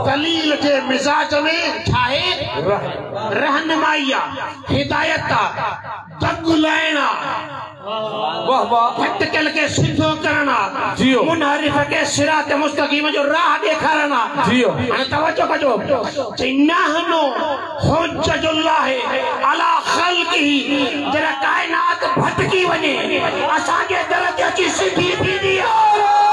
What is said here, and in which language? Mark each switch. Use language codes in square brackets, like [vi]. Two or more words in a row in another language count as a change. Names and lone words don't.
[sd] दलील जे मिज़ाज में छा आहे? रहनुमाई आहे, हिदायत आहे, दग लाइण आहे, वाह वाह। भटकियल के सिधो करण आहे, जियो मुनहरिफ के [ar] صراط مستقيم [sd] जो राह ॾेखारण आहे। जियो हाणे तवज्जो कजो। [ar] نحن حجة الله على خلقه, [sd] जरा कायनात भटकी वञे असांजे दर ते अची सिधी थींदी आहे।